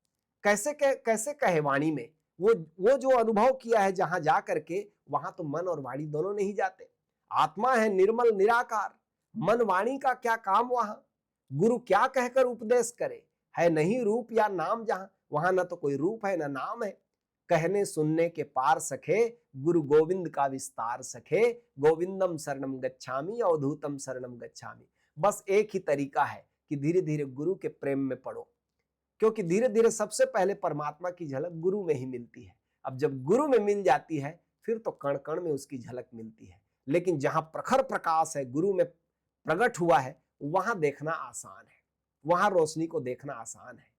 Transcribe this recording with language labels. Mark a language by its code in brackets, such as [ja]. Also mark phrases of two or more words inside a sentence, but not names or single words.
[hi] कैसे कहे वाणी में, वो जो अनुभव किया है जहां जा करके, वहां तो मन और वाणी दोनों नहीं जाते। आत्मा है निर्मल निराकार, मन वाणी का क्या काम वहां, गुरु क्या कहकर उपदेश करे, है नहीं रूप या नाम जहां। वहां ना तो कोई रूप है ना नाम है। कहने सुनने के पार सखे, गुरु गोविंद का विस्तार सखे, [sa] गोविंदम शरणम गच्छामि अवधूतम शरणम गच्छामि। [hi] बस एक ही तरीका है कि धीरे धीरे गुरु के प्रेम में पड़ो, क्योंकि धीरे धीरे सबसे पहले परमात्मा की झलक गुरु में ही मिलती है। अब जब गुरु में मिल जाती है, फिर तो कण कण में उसकी झलक मिलती है। लेकिन जहां प्रखर प्रकाश है, गुरु में प्रकट हुआ है, वहां देखना आसान है, वहां रोशनी को देखना आसान है।